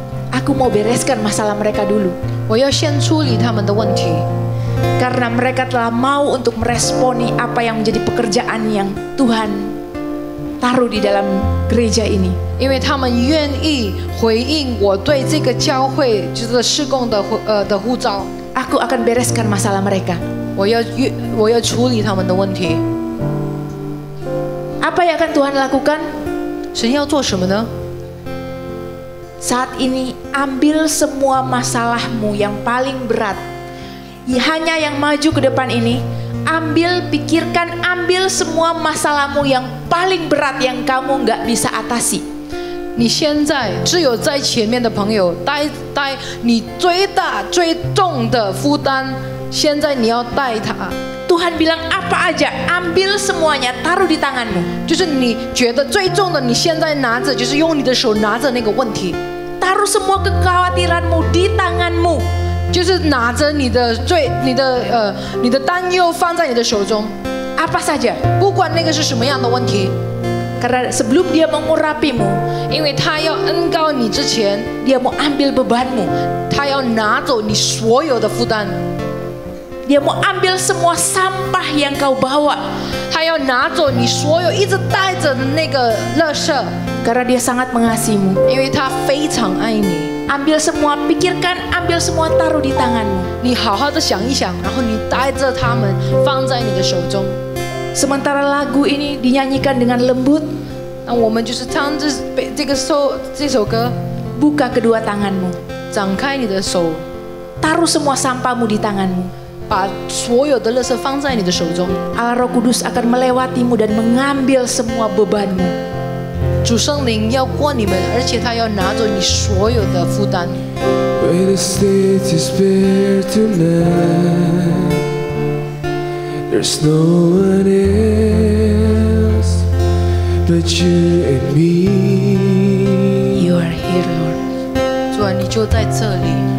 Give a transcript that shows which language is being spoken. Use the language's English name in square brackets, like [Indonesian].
[Indonesian] aku mau bereskan masalah mereka dulu. [Chinese] 我要先处理他们的问题， [Indonesian] Karena mereka telah mau untuk meresponi apa yang menjadi pekerjaan yang Tuhan taruh di dalam gereja ini. [Chinese] 因为他们愿意回应我对这个教会就是事工的呼召， [Indonesian] Aku akan bereskan masalah mereka. [Chinese] 我要处理他们的问题。 [Indonesian] Apa yang akan Tuhan lakukan? [Chinese] 神要做什么呢？ [Indonesian] Saat ini ambil semua masalahmu yang paling berat. Hanya yang maju ke depan ini, pikirkan, ambil semua masalahmu yang paling berat yang kamu nggak bisa atasi. [Chinese] 你现在只有在前面的朋友带你最大最重的负担，现在你要带他。 [Indonesian] Tuhan bilang apa aja, ambil semuanya, taruh di tanganmu. [Chinese] 就是你觉得最重的，你现在拿着，就是用你的手拿着那个问题， [Indonesian] Taruh semua kekhawatiranmu di tanganmu. [Chinese] 就是拿着你的担忧放在你的手中， [Indonesian] Apa saja. [Chinese] 不管那个是什么样的问题， [Indonesian] Karena sebelum dia mengurapimu, [Chinese] 因为他要恩膏你之前， [Indonesian] dia mau ambil bebanmu. [Chinese] 他要拿走你所有的负担， [Indonesian] Dia mau ambil semua sampah yang kau bawa. [Chinese] 他要拿走你所有一直带着的那个垃圾， [Indonesian] Karena dia sangat mengasihimu. [Chinese] 因为他非常爱你。 [Indonesian] Ambil semua, pikirkan, ambil semua, taruh di tanganmu. [Chinese] 你好好的想一想，然后你带着他们放在你的手中。 [Indonesian] Sementara lagu ini dinyanyikan dengan lembut, [Chinese] 那我们就是唱这首歌， [Indonesian] buka kedua tanganmu. [Chinese] 展开你的手， [Indonesian] Taruh semua sampahmu di tanganmu. [Chinese] 把所有的垃圾放在你的手中。 [Indonesian] Allah Roh Kudus akan melewatimu dan mengambil semua bebanmu. [Chinese] 主圣灵要过你们，而且他要拿走你所有的负担。 [English] When the state is bare tonight, there's no one else but you and me. You are here, Lord. [Chinese] 主啊，你就在这里。